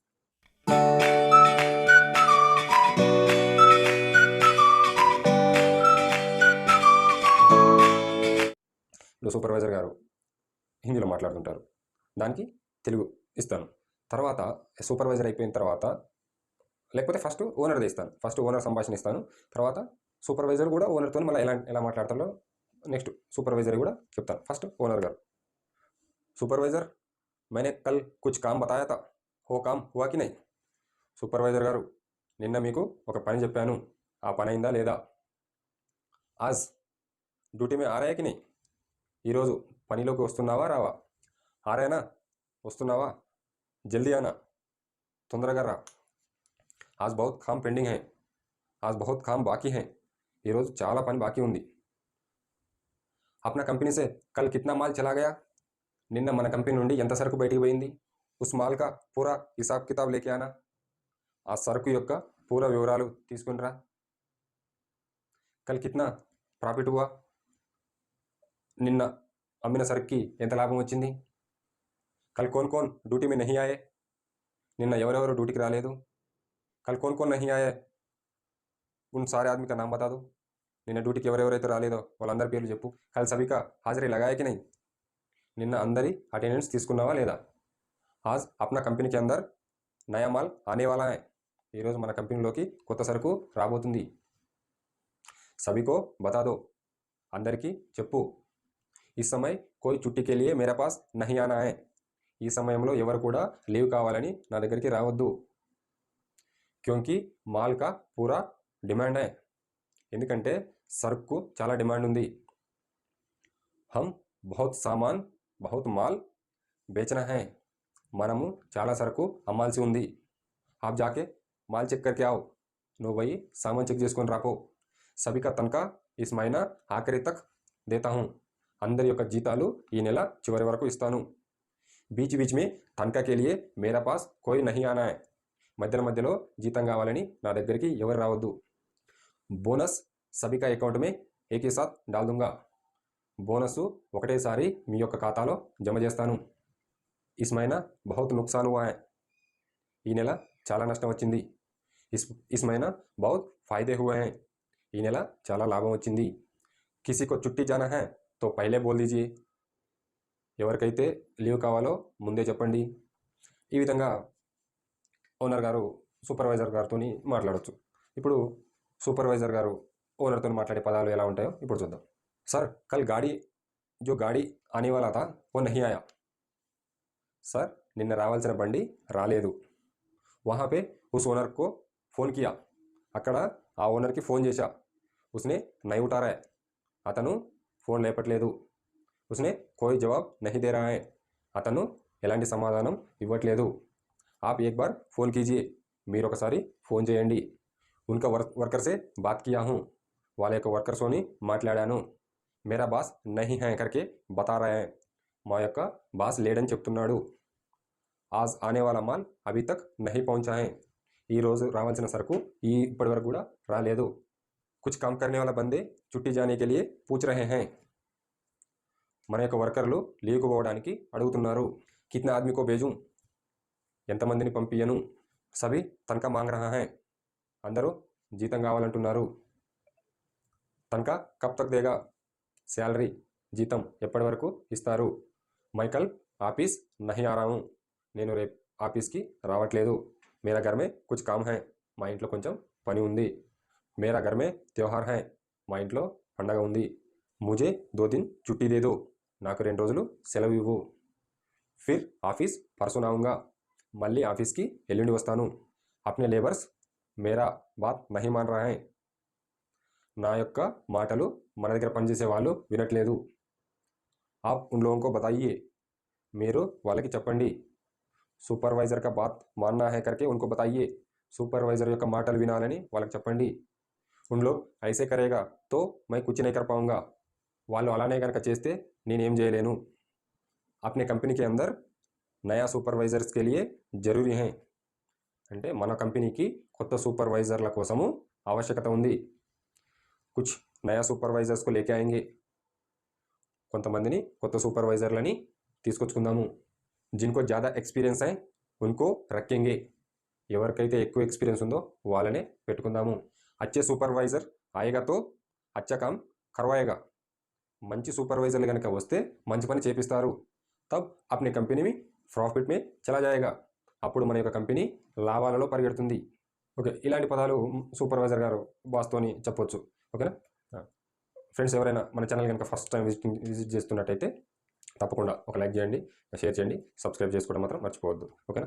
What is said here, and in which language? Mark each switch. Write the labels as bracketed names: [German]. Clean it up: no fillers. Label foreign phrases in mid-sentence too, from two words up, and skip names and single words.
[Telugu] ఇప్పుడు సూపర్వైజర్ గారు హిందీలో మాట్లాడుతుంటారు, దానికి తెలుగు ఇస్తాను. తర్వాత సూపర్వైజర్ అయిపోయిన తర్వాత, లేకపోతే ఫస్ట్ ఓనర్ది ఇస్తాను. ఫస్ట్ ఓనర్ సంభాషణ ఇస్తాను, తర్వాత సూపర్వైజర్ కూడా ఓనర్తో మళ్ళీ ఎలా మాట్లాడతారో నెక్స్ట్ సూపర్వైజర్ కూడా చెప్తాను. ఫస్ట్ ఓనర్ గారు: సూపర్వైజర్, [Hindi] मैंने कल कुछ काम बताया था, वो काम हुआ कि नहीं? [Telugu] సూపర్వైజర్ గారు, నిన్న మీకు ఒక పని చెప్పాను, ఆ పని అయిందా లేదా? [Hindi] आज డ్యూటీ में आ रहा है कि नहीं? [Telugu] ఈరోజు పనిలోకి వస్తున్నావా రావా? ఆరేనా? వస్తున్నావా? [Hindi] जल्दी आना, [Telugu] తొందరగా రా. [Hindi] आज बहुत काम पेंडिंग है, आज बहुत काम बाकी है, [Telugu] ఈరోజు చాలా పని బాకీ ఉంది. [Hindi] अपना कंपनी से कल कितना माल चला गया? [Telugu] నిన్న మన కంపెనీ నుండి ఎంత సరుకు బయటికి పోయింది? [Hindi] उस माल का पूरा हिसाब किताब लेके आना, [Telugu] ఆ సరుకు యొక్క పూరా వివరాలు తీసుకునిరా. [Hindi] कल कितना प्रॉफिट हुआ? [Telugu] నిన్న అమ్మిన సరుక్కి ఎంత లాభం వచ్చింది? [Hindi] कल कौन कौन ड्यूटी में नहीं आये? [Telugu] నిన్న ఎవరెవరు డ్యూటీకి రాలేదు? [Hindi] कल कौन कौन नहीं आये? उन सारे आदमी का नाम बता दो. [Telugu] నిన్న డ్యూటీకి ఎవరెవరైతే రాలేదో వాళ్ళందరి పేర్లు చెప్పు. [Hindi] कल सभी का हाज़री लगाये कि नहीं? [Telugu] నిన్న అందరి అటెండెన్స్ తీసుకున్నావా లేదా? [Hindi] आज अपना कंपनी के अंदर नया माल आने वाला है, [Telugu] ఈరోజు మన కంపెనీలోకి కొత్త సరుకు రాబోతుంది. [Hindi] सभी को बता दो, [Telugu] అందరికీ చెప్పు. [Hindi] इस समय कोई छुट्टी के लिए मेरा पास नहीं आना है, [Telugu] ఈ సమయంలో ఎవరు కూడా లీవ్ కావాలని నా దగ్గరికి రావద్దు. [Hindi] क्योंकि माल का पूरा डिमांड है, [Telugu] ఎందుకంటే సరుకు చాలా డిమాండ్ ఉంది. [Hindi] हम बहुत सामान बहुत माल बेचना है, [Telugu] మనము చాలా సరుకు అమ్మాల్సి ఉంది. [Hindi] आप जाके माल चेक करके आव, [Telugu] నువ్వు పోయి సామాన్ చెక్ చేసుకొని రాపో. [Hindi] सभी का तनखा इस महीना आखरी तक देता हूँ, [Telugu] అందరి యొక్క జీతాలు ఈ నెల చివరి వరకు ఇస్తాను. [Hindi] बीच बीच में तनखा लिए मेरा पास कोई नहीं आना है, [Telugu] మధ్యలో జీతం కావాలని నా దగ్గరికి ఎవరు రావద్దు. [Hindi] बोनस सभी का अकाउंट में एके साथ डाल दूँगा, [Telugu] బోనస్ ఒకటేసారి మీ యొక్క ఖాతాలో జమ చేస్తాను. [Hindi] इस महीना बहुत नुकसान हुआ है, [Telugu] ఈ నెల చాలా నష్టం వచ్చింది. [Hindi] इस महीना बहुत फायदे हुए है, [Telugu] ఈ నెల చాలా లాభం వచ్చింది. [Hindi] किसी को छुट्टी जाना है तो पहले बोल दीजिये, [Telugu] ఎవరికైతే లీవ్ కావాలో ముందే చెప్పండి. ఈ విధంగా ఓనర్ గారు సూపర్వైజర్ గారితో మాట్లాడవచ్చు. ఇప్పుడు సూపర్వైజర్ గారు ఓనర్తో మాట్లాడే పదాలు ఎలా ఉంటాయో ఇప్పుడు చూద్దాం. [Hindi] सर कल जो गाड़ी आने वाला था वो नहीं आया. [Telugu] सर నిన్న రావాల్సిన బండి రాలేదు. [Hindi] वहाँ पे उस ओनर को फ़ोन किया, [Telugu] అక్కడ ఆ ఓనర్కి ఫోన్ చేశా. [Hindi] उसने नहीं उठा रहा है, [Telugu] అతను ఫోన్ లేపట్లేదు. [Hindi] उसने कोई जवाब नहीं दे रहा है, [Telugu] అతను ఎలాంటి సమాధానం ఇవ్వట్లేదు. [Hindi] आप एक बार फ़ोन कीजिए, [Telugu] మీరు ఒకసారి ఫోన్ చేయండి. [Hindi] उनका वर्कर से बात किया हूँ, [Telugu] వాళ్ళ యొక్క వర్కర్స్తోని మాట్లాడాను. [Hindi] मेरा बॉस नहीं है करके बता रहे है, [Telugu] మా యొక్క బాస్ లేడని చెప్తున్నాడు. [Hindi] आज आने वाला माल अभी तक नहीं पहुँचा है, [Telugu] ఈరోజు రావాల్సిన సరుకు ఇప్పటి వరకు కూడా రాలేదు. [Hindi] कुछ काम करने वाला बंदे छुट्टी जाने के लिए पूछ रहे है, [Telugu] మన యొక్క వర్కర్లు లీవ్కు పోవడానికి అడుగుతున్నారు. [Hindi] कितना आदमी को भेजूँ, [Telugu] ఎంతమందిని పంపియను. [Hindi] सभी तनखा माँग रहा है, [Telugu] అందరూ జీతం కావాలంటున్నారు. [Hindi] तनखा कब तक देगा, [Telugu] శాలరీ జీతం ఎప్పటి వరకు ఇస్తారు. [Hindi] मैं कल ऑफिस नहीं आ रहा हूँ, [Telugu] నేను రేపు ఆఫీస్కి రావట్లేదు. [Hindi] मेरा घर में कुछ काम है, [Telugu] మా ఇంట్లో కొంచెం పని ఉంది. [Hindi] मेरा घर में त्योहार है, [Telugu] మా ఇంట్లో పండగ ఉంది. [Hindi] मुझे 2 दिन छुट्टी दे दो, [Telugu] నాకు 2 రోజులు సెలవు ఇవ్వు. [Hindi] फिर ऑफिस परसों आऊँगा. [Telugu] మళ్ళీ ఆఫీస్కి ఎల్లుండి వస్తాను. [Hindi] अपने लेबर्स मेरा बात नहीं मान रा है. [Telugu] నా యొక్క మాటలు మన దగ్గర పనిచేసే వాళ్ళు వినట్లేదు. [Hindi] आप उन लोगों को बताइए. [Telugu] మీరు వాళ్ళకి చెప్పండి. [Hindi] सुपरवाइज़र का बात मानना है करके उनको बताइए. [Telugu] సూపర్వైజర్ యొక్క మాటలు వినాలని వాళ్ళకి చెప్పండి. [Hindi] उन लोग ऐसे करेगा तो मैं कुछ नहीं कर पाऊँगा. [Telugu] వాళ్ళు అలానే కనుక చేస్తే నేనేం చేయలేను. [Hindi] अपने कंपनी के अंदर नया सुपरवाइज़र्स के लिए ज़रूरी है. [Telugu] అంటే మన కంపెనీకి కొత్త సూపర్వైజర్ల కోసము ఆవశ్యకత ఉంది. [Hindi] कुछ नया सुपरवाइज़र्स को लेके आयेंगे. [Telugu] కొంతమందిని కొత్త సూపర్వైజర్లని తీసుకొచ్చుకుందాము. [Hindi] जिनको ज़्यादा एक्सपीरियंस है उनको रखेंगे. [Telugu] ఎవరికైతే ఎక్కువ ఎక్స్పీరియన్స్ ఉందో వాళ్ళనే పెట్టుకుందాము. [Hindi] अच्छे सुपरवाइज़र आयेगा तो अच्छा काम करवायेगा. [Telugu] మంచి సూపర్వైజర్లు కనుక వస్తే మంచి పని చేపిస్తారు. [Hindi] तब अपने कंपनी मी प्रॉफिट में चला जायेगा. [Telugu] అప్పుడు మన యొక్క కంపెనీ లాభాలలో పరిగెడుతుంది. ఓకే, ఇలాంటి పదాలు సూపర్వైజర్ గారు బాస్తోని చెప్పొచ్చు. ఓకేనా ఫ్రెండ్స్, ఎవరైనా మన ఛానల్ కనుక ఫస్ట్ టైం విజిట్ చేస్తున్నట్టయితే తప్పకుండా ఒక లైక్ చేయండి, షేర్ చేయండి, సబ్స్క్రైబ్ చేసుకోవడం మాత్రం మర్చిపోవద్దు. ఓకేనా.